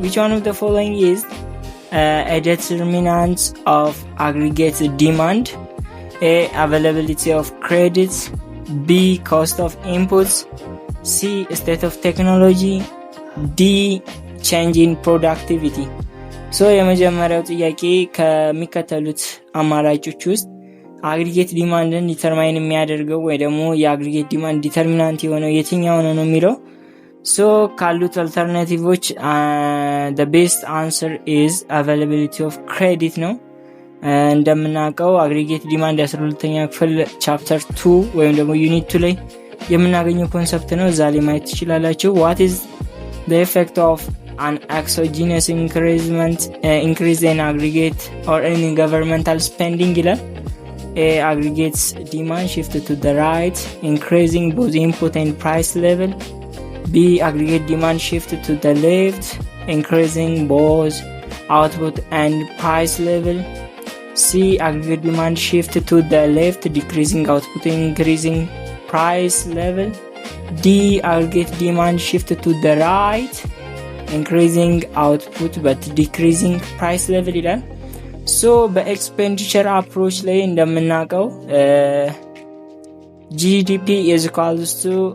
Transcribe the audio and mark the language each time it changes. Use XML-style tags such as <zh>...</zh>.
<en>Which one of the following is a determinant of aggregate demand? A. Availability of credits. B. Cost of inputs. C. State of technology. D. Change in productivity.</en> <am>የመጀመሪያው ጥያቄ ከሚከተሉት አማራጮች ውስጥ አግሪጌት ዲማንድን ዲተርማይን የሚያደርገው ወይ ደግሞ የአግሪጌት ዲማንድ ዲተርሚናንት የሆነው የትኛው ነው የሚለው ካሉት አልተርናቲቮች</am> <en>the best answer is availability of credit</en> <am>ነው። እንደምናውቀው አግሪጌት ዲማንድ 12ኛ ክፍል ቻፕተር 2 ወይም ደግሞ ዩኒት 2 ላይ የምናገኘው ኮንሰፕት ነው። እዛ ላይ ማየት ትችላላችሁ።</am> <en>what is the effect of an exogenous increase in aggregate or in governmental spending</en> <am>ይላል።</am> <en>aggregates demand shift to the right, increasing both input and price level. B. aggregate demand shift to the left, increasing both output and price level. C. aggregate demand shift to the left, decreasing output, increasing price level. D. aggregate demand shift to the right, increasing output but decreasing price level</en> <am>ይላል። በኤክስፔንዲቸር አፕሮች ላይ እንደምናውቀው</am> <en>GDP is equals to</en>